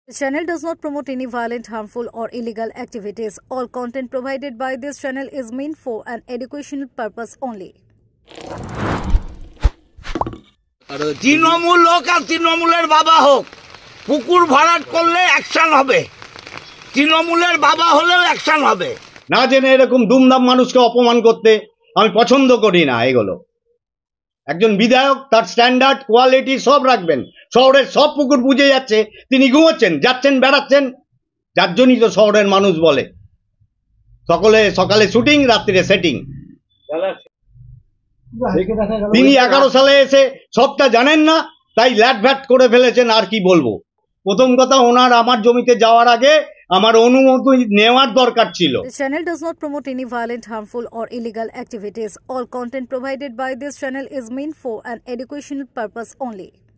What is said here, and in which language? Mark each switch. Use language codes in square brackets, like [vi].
[en] The channel does not promote any violent, harmful, or illegal activities. All content provided by this channel is meant for an educational purpose only. [bn] Trinamool হোক আর তৃণমূলের বাবা হোক, পুকুর ভরাট করলে action হবে। তৃণমূলের বাবা হলেও অ্যাকশন হবে। না জেনে এরকম দুমদাম মানুষকে অপমান করতে আমি পছন্দ করি না। এগুলো একজন বিধায়ক তার স্ট্যান্ডার্ড কোয়ালিটি সব রাখবেন। শহরের সব পুকুর বুঝে যাচ্ছে, তিনি ঘুমোচ্ছেন, যাচ্ছেন, বেড়াচ্ছেন। যার জন্যই তো শহরের মানুষ বলে সকালে শুটিং, রাত্রিরে সেটিং। তিনি 11 সালে এসে সবটা জানেন না, তাই ল্যাট ভ্যাট করে ফেলেছেন। আর কি বলবো, প্রথম কথা ওনার আমার জমিতে যাওয়ার আগে আমার অনুমতি নেওয়ার দরকার ছিল। [en] The channel does not promote any violent, harmful, or illegal activities. All content provided by this channel is meant for an educational purpose only.